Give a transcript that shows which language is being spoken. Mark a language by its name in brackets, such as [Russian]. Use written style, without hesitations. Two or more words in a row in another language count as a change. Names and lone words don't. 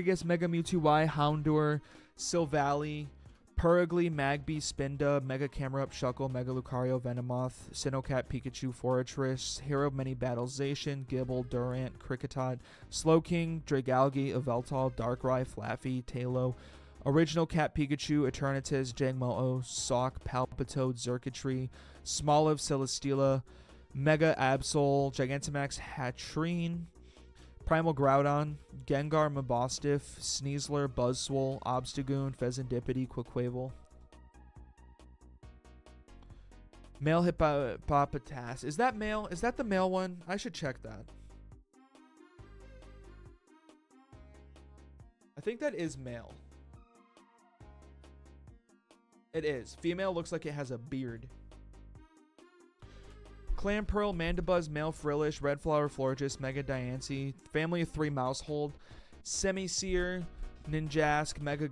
[English] Mega Mewtwo Y, Houndour, Silvally, Perigly, Magby, Spinda, Mega Camerupt, Shuckle, Mega Lucario, Venomoth, Sinnocat, Pikachu, Forretress, Hero of Many Battles, Zacian, Gibble, Durant, Kricketot, Slowking, Dragalge, Yveltal, Darkrai, Flaffy, Talo, Original Cat Pikachu, Eternatus, Jangmo-O, Sawk, Palpitoad, Xurkitree, Smoliv, Celesteela, Mega Absol, Gigantamax, Hatrine, Primal Groudon, Gengar, Mabostiff, Sneasler, Buzzswole, Obstagoon, Pheasantipity, Quaquaval. Male Hippopotas. Is that male? Is that the male one? I should check that. I think that is male. It is. Female looks like it has a beard. Clamperl, Mandibuzz, Male Frillish, Red Flower, Florges, Mega Diancie, Family of 3 Mousehold, Semisear, Ninjask, Mega